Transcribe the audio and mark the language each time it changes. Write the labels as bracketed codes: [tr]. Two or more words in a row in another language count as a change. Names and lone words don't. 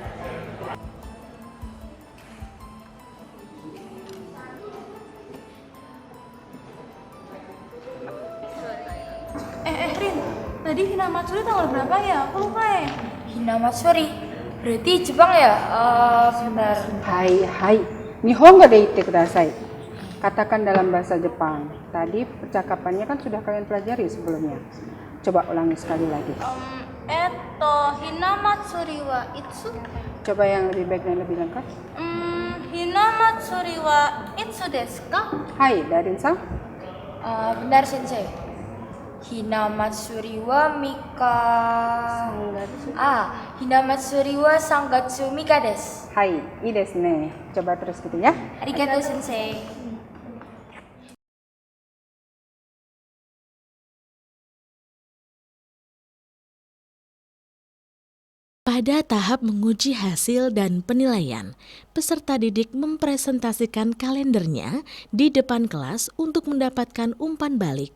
[id] Rin, tadi Hinamatsuri tanggal berapa ya? Aku lupa ya. Hinamatsuri, berarti Jepang ya? Sebentar. Hai, [ja] 日本語で言ってください. [id] Katakan dalam bahasa Jepang. Tadi percakapannya kan sudah kalian pelajari sebelumnya. Coba ulangi sekali lagi. [ja] ひな祭りはいつ? [id] Coba yang lebih baik dan lebih lengkap. [ja] ひな祭りはいつですか? Hai, Darin-san. Benar Sensei. ひな祭りは三日. ひな祭りは三月三日です. はい、いいですね. [id] Coba terus gitu ya. [ja] ありがとう先生. [id] Pada tahap menguji hasil dan penilaian, peserta didik mempresentasikan kalendernya di depan kelas untuk mendapatkan umpan balik.